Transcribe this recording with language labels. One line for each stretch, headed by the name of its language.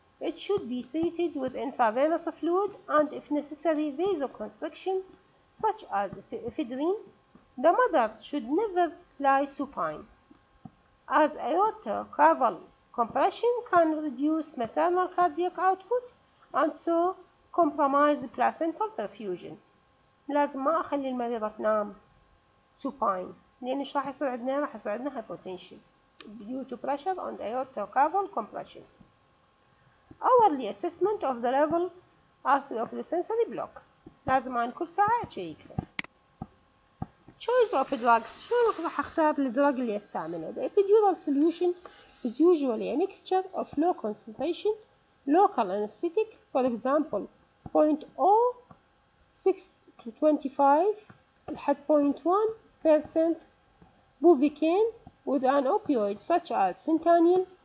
English: It should be treated with intravenous fluid and, if necessary, vasoconstriction such as ephedrine. The mother should never lie supine, as aortocaval compression can reduce maternal cardiac output and so compromise placental perfusion.
Arabic: لازم ما أخلي المريضة تنام
English: supine،
Arabic: لأن إيش راح يصير عندنا؟ راح يصير عندنا
English: hypotension due to pressure on aortocaval compression. Hourly assessment of the level of the sensory block،
Arabic: لازم عن كل ساعة أشيكها.
English: Choice of drugs،
Arabic: شلون راح أختار الدراج اللي أستعمله؟
English: The epidural solution is usually a mixture of low concentration local anesthetic، for example 0.06 to 25
Arabic: لحد
English: 0.1% bupivacaine with an opioid such as fentanyl.